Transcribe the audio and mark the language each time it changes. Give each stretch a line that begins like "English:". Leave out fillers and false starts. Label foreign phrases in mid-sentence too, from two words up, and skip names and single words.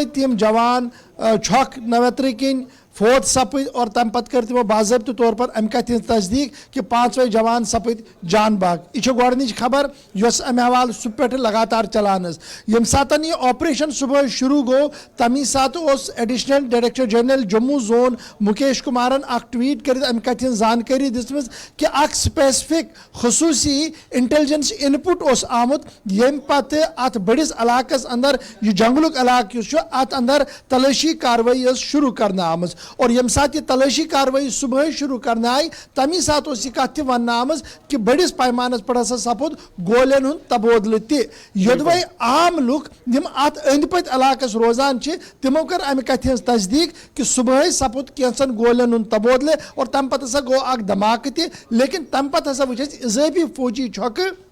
Kashmiri: تِم جوان چھۄکھ نوترٕ کِنۍ فوت سپد اور تمہ پتہ کر تمو باضابطہ طور پر امہ کتھ ہٕنٛز تصدیق کہ 5وے جوان سپد جان بحق یہ گۄڈنِچ خبر یۄس امہ حوالہ صبح پٮ۪ٹھ لگاتار چلان یم ساتن یہ آپریشن صبح شروع گو تمی سات اس
English: Additional Director General
Kashmiri: جموں زون مکیش کمارن اخ ٹویٹ کرت امہ کتھ ہٕنٛز زانکاری دِژمٕژ کہ اخ سپیسفک خصوصی
English: intelligence input
Kashmiri: اس آمت یم پتہ ات بڑس علاقس اندر یہ جنگلک علاقہ یس ات اندر تلاشی کاروٲیی شروع کرنا آمٕژ اور یم سات یہ تلاشی کاروٲیی صبح شروع کرنا آئی تمی سات اس یہ کت تہ ون آمٕژ کہ بڑس پیمانس پر ہسا سپود گولین ہند تبادلہ تہ یودوے عام لُکھ یم ات أنٛدۍ پٔکۍ علاقس روزان تمو کر امہ کتھ ہٕنٛز تصدیق کہ صبح سپود کینژن گولین ہند تبادلہ اور تمہ پتہٕ ہسا گو اکھ دھماکہ تہ لیکن تمہ پتہٕ ہسا وچھ اسہ اضافی فوجی چھۄکہٕ